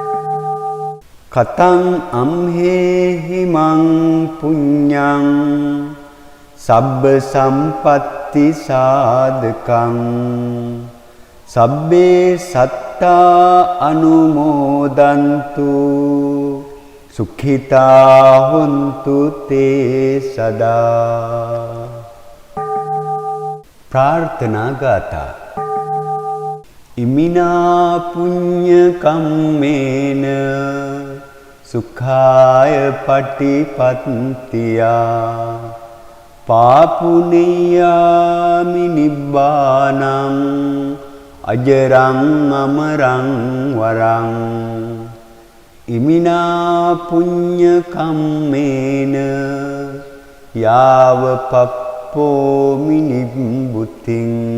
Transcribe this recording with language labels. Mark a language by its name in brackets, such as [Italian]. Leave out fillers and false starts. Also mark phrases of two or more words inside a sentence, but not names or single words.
[Pali] කතං අම්හෙහිමං පුඤ්ඤං සබ්බ සම්පත්ති සාධකං සබ්බේ සත්තා අනුමෝදන්තු සුඛිතා හොන්තු තේ සදා. [Sinhala] ප්‍රාර්ථනා ගාථා. [Pali] ඉමිනා පුඤ්ඤ කම්මේන සුඛාය පටිපත්තියා පාපුනියාමි නිබ්බානං අජරං අමරං වරං. ඉමිනා පුඤ්ඤ කම්මේන යාව පප්පෝමි නිබ්බුතින්